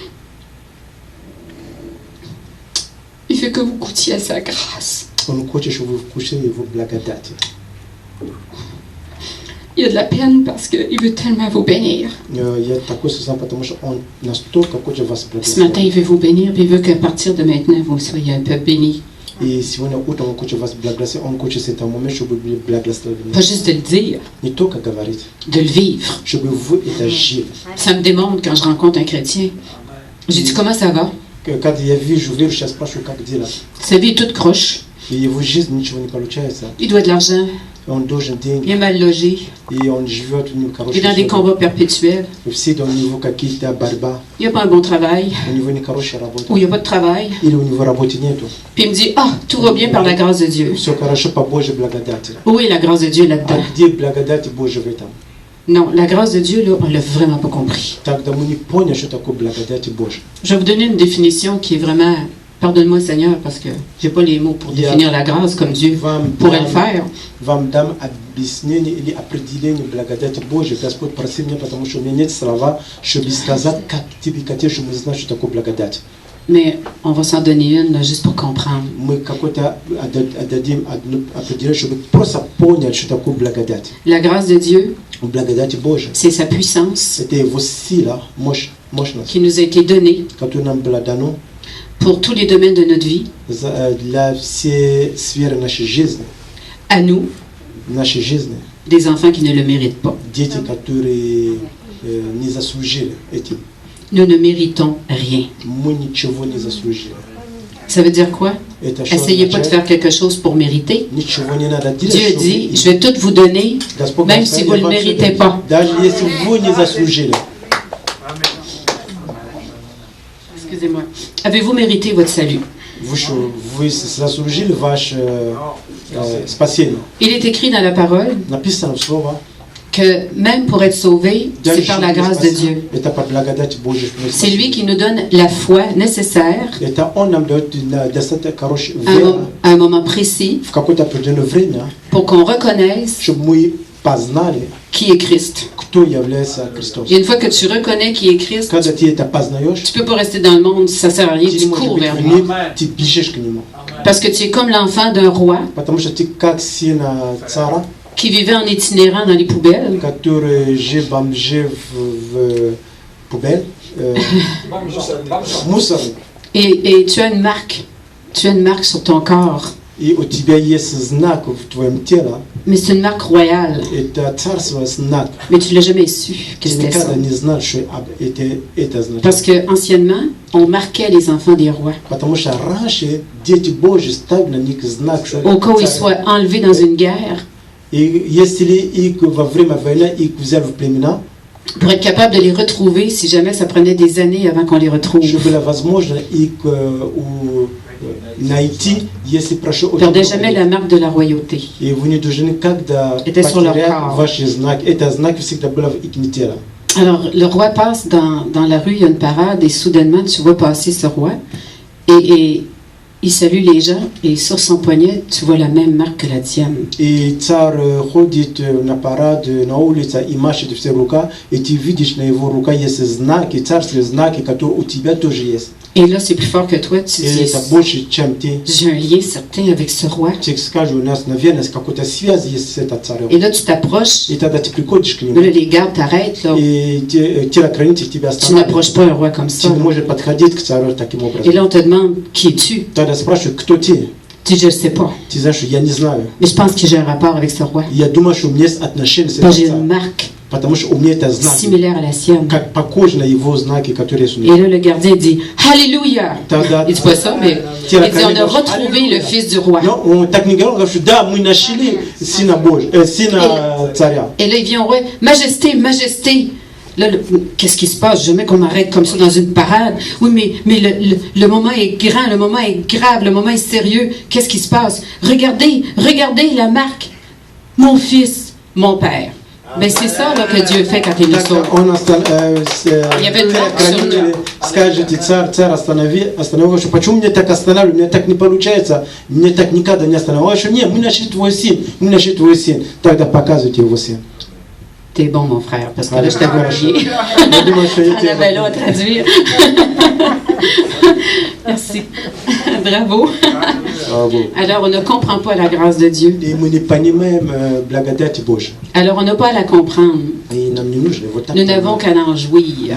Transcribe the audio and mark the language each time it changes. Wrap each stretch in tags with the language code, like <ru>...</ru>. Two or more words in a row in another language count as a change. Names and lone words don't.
<fr>Il fait que vous goûtiez à sa grâce.</fr> <ru>Он хочет, чтобы вы вкусили Его благодати.</ru> <fr>Il y a de la peine parce qu'il veut tellement vous bénir.</fr> <ru>Я такой сознан, потому что Он настолько хочет вас</ru> <fr>Ce matin, il</fr> <ru>благословить.</ru> <fr>veut vous bénir, puis il veut qu'à partir de maintenant, vous soyez un peu bénis.</fr> <ru>И сегодня утром Он хочет вас благословить. Он хочет с этого момента, чтобы вы были благословены.</ru> <fr>Pas juste de le dire,</fr> <ru>Не только говорить,</ru> <fr>de le vivre.</fr> <ru>чтобы вы это жили.</ru> <fr>Ça me démontre quand je rencontre un chrétien. J'ai dit, comment ça va?</fr> <ru>Когда я вижу верующих, я спрашиваю, как дела.</ru> <fr>Sa vie est toute croche.</fr> <ru>И его жизнь ничего не получается.</ru> <fr>Il doit de l'argent.</fr> <ru>Он должен</ru> <fr>Il</fr> <ru>деньги.</ru> <fr>est mal logé.</fr> <ru>И он живет у него</ru> <fr>Il est</fr> <ru>хорошая</ru> <fr>dans des</fr> <ru>жизнь.</ru> <fr>combats perpétuels.</fr> <ru>Всегда у него какие-то борьба.</ru> <fr>Il n'a pas un bon travail.</fr> <ru>У него не хорошая работа.</ru> <fr>Ou il n'y a pas de travail.</fr> <ru>Или у него работы нету.</ru> <fr>Puis il me dit, ah, tout va bien par la grâce de Dieu.</fr> <ru>Все хорошо по Божьей благодати.</ru> <fr>Où est la grâce de Dieu</fr> <ru>А</ru> <fr>là-dedans?</fr> <ru>где благодать Божья в этом?</ru> <fr>Non, la grâce de Dieu, là, on ne l'a vraiment pas compris.</fr> <ru>Тогда мы не поняли, что такое благодать Божья.</ru> <fr>Je vais vous donner une définition qui est vraiment, pardonne-moi Seigneur, parce que j'ai pas les mots pour définir la grâce comme Dieu pourrait le faire.</fr> <ru>Вам дам объяснение или определение благодати Божьей. Господь, проси меня, потому что у меня нет слова, чтобы сказать, как тебе хотел, чтобы мы знали, что такое благодать.</ru> <fr>Mais on va s'en donner une, là, juste pour comprendre.</fr> <ru>Мы какой-то отдадим одно определение, чтобы просто понять, что такое благодать.</ru> <fr>La grâce de Dieu,</fr> <ru>Благодать Божья.</ru> <fr>c'est sa puissance</fr> <ru>Это Его сила, мощность,</ru> <fr>qui nous a été donnée</fr> <ru>которая нам была дана</ru> <fr>pour tous les domaines de notre vie,</fr> <ru>для всей сферы нашей жизни.</ru> <fr>à nous,</fr> <ru>Нашей жизни.</ru> <fr>des enfants qui ne le méritent pas.</fr> <ru>Дети, которые не заслужили этим.</ru> <fr>Nous ne méritons rien.</fr> <ru>Мы ничего не заслужили.</ru> <fr>Ça veut dire quoi?</fr> <ru>Это что</ru> <fr>Essayez pas de</fr> <ru>означает?</ru> <fr>faire quelque chose pour mériter.</fr> <ru>Ничего не надо делать,</ru> <fr>Dieu</fr> <ru>чтобы-</ru> <fr>dit, je vais tout vous donner,</fr> <ru>Господь</ru> <fr>même</fr> <ru>говорит,</ru> <fr>si</fr> <ru>я</ru> <fr>vous ne le</fr> <ru>вам всё</ru> <fr>méritez</fr> <ru>даю.</ru> <fr>pas.</fr> <ru>Даже если вы не заслужили.</ru> <fr>Excusez-moi. Avez-vous mérité votre salut?</fr> <ru>Вы заслужили ваше спасение.</ru> <fr>Il est écrit dans la parole</fr> <ru>Написано в слово.</ru> <fr>que même pour être sauvé, c'est par la grâce de Dieu.</fr> <ru>Это по благодати Божьей.</ru> <fr>C'est lui qui nous donne la foi nécessaire</fr> <ru>Это Он нам дает достаточно хорошую</ru> <fr>à un,</fr> <ru>веру</ru> <fr>à un moment précis</fr> <ru>в какое-то определенное время,</ru> <fr>pour qu'on reconnaisse</fr> <ru>чтобы мы познали,</ru> <fr>qui est Christ.</fr> <ru>кто является Христом.</ru> <fr>Et une fois que tu reconnais qui est Christ,</fr> <ru>Когда ты это познаешь,</ru> <fr>tu peux pas rester dans le monde, ça sert à rien,</fr> <ru>ты</ru> <fr>tu</fr> <ru>не можешь</ru> <fr>cours</fr> <ru>быть</ru> <fr>vers</fr> <ru>в</ru> <fr>lui.</fr> <ru>мир, ты бежишь к Нему.</ru> <fr>Parce que tu es comme l'enfant d'un roi</fr> <ru>Потому что ты как сын царя,</ru> <fr>qui vivait en itinérant dans les poubelles.</fr> <ru>который жил бомжи в poubelle, мусор.</ru> <fr>Et tu as une marque. Tu as une marque sur ton corps.</fr> <ru>И у тебя есть знак в твоем теле,</ru> <fr>Mais c'est une marque royale.</fr> <ru>это царство знак.</ru> <fr>Mais tu ne l'as jamais su que</fr> <ru>Ты</ru> <fr>c'était ça.</fr> <ru>никогда не знал, что это значит.</ru> <fr>Parce que anciennement, on marquait les enfants des rois.</fr> <ru>Потому что раньше дети Божьи ставили на них знак, что</ru> <fr>Au cas où ils</fr> <ru>царь.</ru> <fr>soient enlevés dans une guerre,</fr> <ru>И если их во время войны их взяли в племена,</ru> <fr>pour être capable de les retrouver si jamais ça prenait des années avant qu'on les retrouve.</fr> <ru>чтобы было возможно их найти, если прошло</ru> <fr>Ils ne</fr> <ru>очень</ru> <fr>perdaient</fr> <ru>много</ru> <fr>jamais</fr> <ru>лет.</ru> <fr>la marque de la royauté.</fr> <ru>И вы не должны когда</ru> <fr>Это sur leur</fr> <ru>потерять</ru> <fr>corps.</fr> <ru>ваш знак. Это знак всегда был в их теле.</ru> <fr>Alors, le roi passe dans la rue, il y a une parade, et soudainement, tu vois passer ce roi. Et il salue les gens et sur son poignet, tu vois la même marque que la tienne.</fr> <ru>И царь ходит на парад на улице и машет все рука, и ты видишь на его руке есть знаки, царские знаки, которые у тебя тоже есть.</ru> <fr>Et là, c'est plus fort que toi. Tu</fr> <ru>И</ru> <fr>dis,</fr> <ru>это больше, чем ты.</ru> <fr>j'ai un lien certain avec ce roi.</fr> <ru>Ты скажешь, у нас, наверное, какая-то связь есть с этим царем.</ru> <fr>Et là, tu t'approches.</fr> <ru>И тогда ты приходишь к</ru> <fr>Là,</fr> <ru>нему,</ru> <fr>les gardes t'arrêtent. Là.</fr> <ru>и телохранитель тебя</ru> <fr>Tu</fr> <ru>останавливает.</ru> <fr>n'approches pas un roi comme ça.</fr> <ru>Ты не можешь подходить к царю таким</ru> <fr>Et</fr> <ru>образом.</ru> <fr>là, on te demande, qui es-tu?</fr> <ru>Тогда спрашивают, кто ты?</ru> <fr>Tu dis, je ne sais pas.</fr> <ru>Ты знаешь, я не знаю.</ru> <fr>Mais je pense que j'ai un rapport avec ce roi.</fr> <ru>Я думаю, что у меня есть отношения с</ru> <fr>Parce que</fr> <ru>этим</ru> <fr>j'ai une</fr> <ru>царем.</ru> <fr>marque</fr> <ru>Потому что у меня это знаки,</ru> <fr>similaire à la sienne.</fr> <ru>как похожи на его знаки, которые есть у</ru> <fr>Et</fr> <ru>него.</ru> <fr>là, le gardien dit, Alléluia!</fr> <ru>Тогда</ru> <fr>Il dit pas ça, mais il dit, on a retrouvé le fils du roi.</fr> <ru>но он так не говорил, он говорит, да, мы нашли сына Божьего, сына царя.</ru> <fr>Et là, il vient au roi, Majesté, Majesté! Là, qu'est-ce qui se passe? Jamais qu'on m'arrête comme ça dans une parade. Oui, mais le moment est grand, le moment est grave, le moment est sérieux. Qu'est-ce qui se passe? Regardez, regardez la marque. Mon fils, mon père. Ben, c'est ça là, que Dieu fait quand il nous sauve.</fr> <ru>Он</ru> <fr>Il y avait une marque sur nous.</fr> <ru>скажет, царь остановил, что почему мне так останавливают, мне так не получается, мне так никогда не останавливают, что нет, мы нашли твой сын, тогда показывайте его сын.</ru> <fr>T'es bon, mon frère, parce que là, je t'avais oublié.</fr> <ru>Я думаю, что я</ru> <fr>On avait là à traduire. Merci. Bravo. Alors, on ne comprend pas la grâce de Dieu.</fr> <ru>И мы не понимаем благодати Божьей.</ru> <fr>Alors, on n'a pas à la comprendre.</fr> <ru>И нам не нужно вот так.</ru> <fr>Nous n'avons qu'à en jouir.</fr>